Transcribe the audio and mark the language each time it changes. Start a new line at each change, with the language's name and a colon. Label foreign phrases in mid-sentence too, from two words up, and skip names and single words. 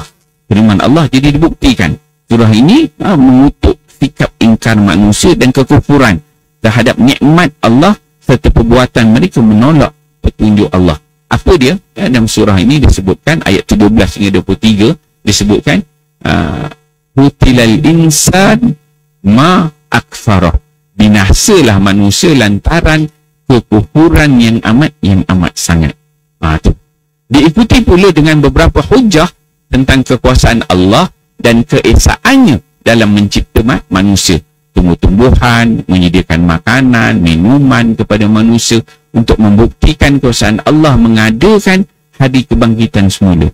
Malay: Firman Allah jadi dibuktikan. Surah ini mengutuk sikap ingkar manusia dan kekufuran terhadap nikmat Allah serta perbuatan mereka menolak petunjuk Allah. Apa dia? Dalam surah ini disebutkan ayat 17 hingga 23 disebutkan
Arabic: قتل الإنسان ما أكفره.
Malay: Binasalah manusia lantaran kekufuran yang amat sangat. Tu. Diikuti pula dengan beberapa hujah tentang kekuasaan Allah dan keesaannya dalam mencipta manusia. Tumbuh-tumbuhan, menyediakan makanan, minuman kepada manusia untuk membuktikan kekuasaan Allah mengadakan hari kebangkitan semula.